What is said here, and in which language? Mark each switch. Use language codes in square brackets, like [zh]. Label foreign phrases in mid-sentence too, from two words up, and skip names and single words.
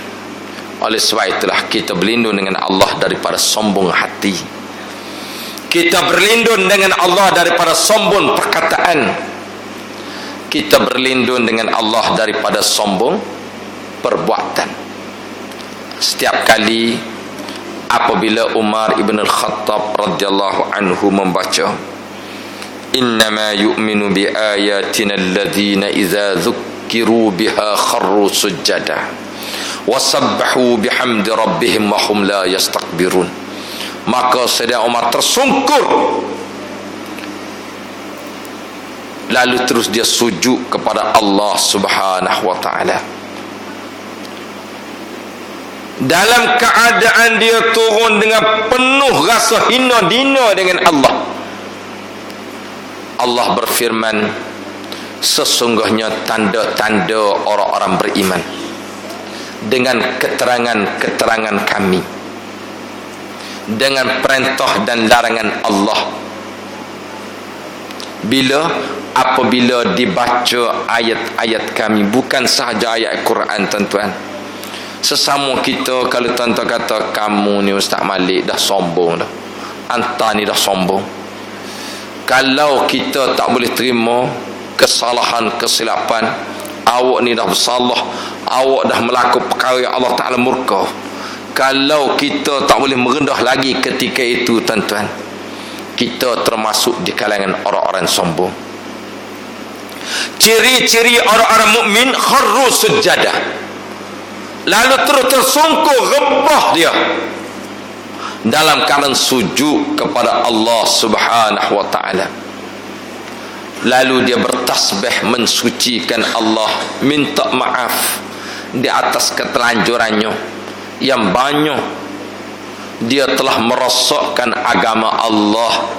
[ms] Oleh sebab itulah kita berlindung dengan Allah daripada sombong hati. Kita berlindung dengan Allah daripada sombong perkataan. Kita berlindung dengan Allah daripada sombong perbuatan. Setiap kali apabila Umar ibn al-Khattab [ar] رضي الله عنه [ms] membaca [ar] إنما يؤمن بآياتنا الذين إذا ذكروا بها خروا سجدا وسبحوا بحمد ربهم وهم لا يستكبرون, [ms] maka Sayyidina Umar tersungkur, lalu terus dia sujud kepada Allah [ar] سبحانه وتعالى. [ms] Dalam keadaan dia turun dengan penuh rasa hina dina dengan Allah. Allah berfirman, sesungguhnya tanda-tanda orang-orang beriman dengan keterangan-keterangan kami, dengan perintah dan larangan Allah. Apabila dibaca ayat-ayat kami, bukan sahaja ayat Quran tuan-tuan. Sesama kita, kalau tuan-tuan kata kamu ni Ustaz Malik dah sombong dah, anta ni dah sombong. Kalau kita tak boleh terima kesalahan, kesilapan, awak ni dah bersalah, awak dah melakukan perkara yang Allah Ta'ala murka, Kalau kita tak boleh merendah lagi ketika itu, tuan-tuan, kita termasuk di kalangan orang-orang sombong. Ciri-ciri orang-orang mukmin, [ar] خروا سجدا, [ms] lalu terus tersungkur rebah dia dalam keadaan sujud kepada Allah [ar] سبحانه وتعالى. [ms] Lalu dia bertasbih mensucikan Allah, minta maaf di atas ketelanjurannya yang banyak dia telah merosakkan agama Allah.